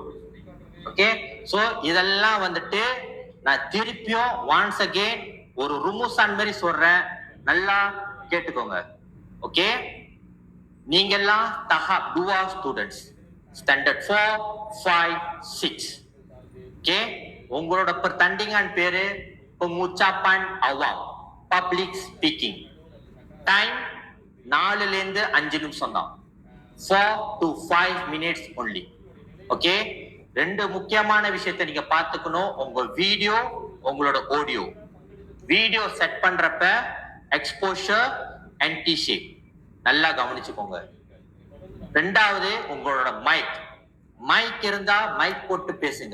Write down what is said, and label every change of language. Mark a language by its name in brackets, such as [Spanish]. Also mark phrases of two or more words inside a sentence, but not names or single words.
[Tamil] ஓகே, சோ இதெல்லாம் வந்துட்டு நான் திருப்பியும் [English] once again [Tamil] ஒரு ருமுசான் மாதிரி சொல்றேன், நல்லா கேட்டுக்கோங்க. ஓகே, நீங்க எல்லாம் துவா ஸ்டூடெண்ட்ஸ், ஸ்டாண்டர்ட் 4, 5, 6. ஓகே, உங்களோட pertandingan பேரு [Malay] pengucapan awam, [English] public speaking. [Tamil] டைம் 4 ல இருந்து 5 நிமிஷம் தான். [English] 4 to 5 minutes only. [Tamil] ஓகே, ரெண்டு முக்கியமான விஷயத்தை நீங்க பாத்துக்கணும். உங்க வீடியோ, உங்களோட ஆடியோ. வீடியோ செட் பண்றப்ப எக்ஸ்போஷர், [English] anti shake [Tamil] நல்லா கவனிச்சுக்கோங்க. ரெண்டாவது உங்களோட மைக் இருந்தா மைக் போட்டு பேசுங்க.